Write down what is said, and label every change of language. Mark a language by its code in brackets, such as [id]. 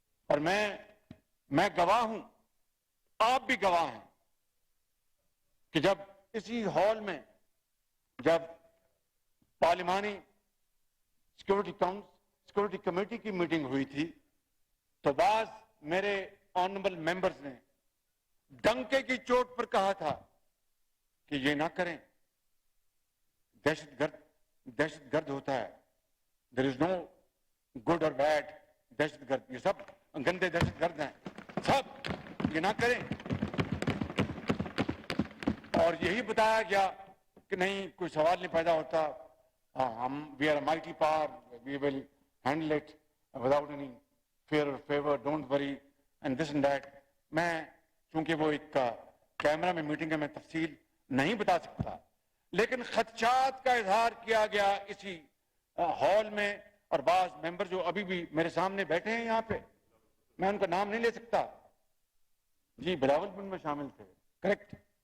[ur] اور میں گواہ ہوں, آپ بھی گواہ ہیں کہ جب اسی ہال میں جب پارلیمانی سیکورٹی کمیٹی کی میٹنگ ہوئی تھی تو بعض میرے آنریبل ممبرز نے ڈنکے کی چوٹ پر کہا تھا کہ یہ نہ کریں, دہشت گرد ہوتا ہے, [en] there is no good or bad [ur] دہشت گرد, یہ سب گندے دہشت گرد ہیں, سب یہ نہ کریں. اور یہی بتایا گیا کہ نہیں کوئی سوال نہیں پیدا ہوتا, ہم [en] we are a mighty power, we will handle it without any fear or favor, don't worry and this and that. [ur] میں چونکہ وہ ایک کیمرہ میں میٹنگ ہے میں تفصیل نہیں بتا سکتا, لیکن خدشات کا اظہار کیا گیا اسی ہال میں, اور بعض ممبر جو ابھی بھی میرے سامنے بیٹھے ہیں یہاں پہ, میں ان کا نام نہیں لے سکتا, جی بلاول بھی ان میں شامل تھے, کریکٹ.